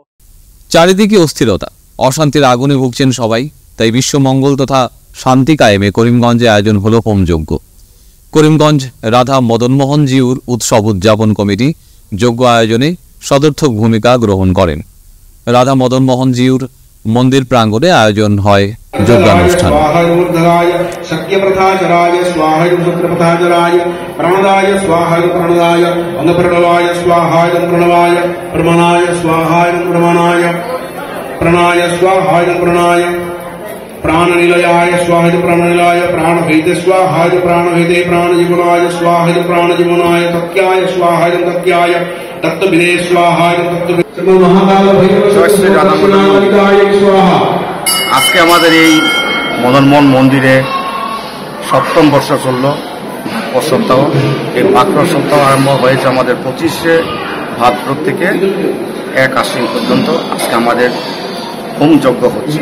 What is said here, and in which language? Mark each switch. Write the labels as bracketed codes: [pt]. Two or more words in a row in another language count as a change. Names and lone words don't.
[bn] চারিদিকে অস্থিরতা, অশান্তির আগুনে ভুগছেন সবাই। তাই বিশ্ব মঙ্গল তথা শান্তি কায়েমে করিমগঞ্জে আয়োজন হলো হোমযজ্ঞ। করিমগঞ্জ রাধা মদনমোহন জিউর উৎসব উদযাপন কমিটি যজ্ঞ আয়োজনে সদর্থক ভূমিকা গ্রহণ করেন। রাধা মদনমোহন জিউর মন্দির প্রাঙ্গণে আয়োজন হয় যজ্ঞানুষ্ঠান। [sa] प्राणनिलयाय स्वाहा प्राणनिलयाय प्राणभेदे स्वाहा प्राणभेदे प्राणजीवनाय स्वाहा प्राणजीवनाय तत्याय स्वाहा तत्याय तत्त्वविदे स्वाहा स्वाहा। [bn] আজকে আমাদের এই মদনমোহন মন্দিরে সপ্তম বর্ষ চলল সপ্তাহ। এই ভাদ্র সপ্তাহ আরম্ভ হয়েছে আমাদের 25শে ভাদ্র থেকে 1 আশ্বিন পর্যন্ত। আজকে আমাদের হোমযজ্ঞ হচ্ছে।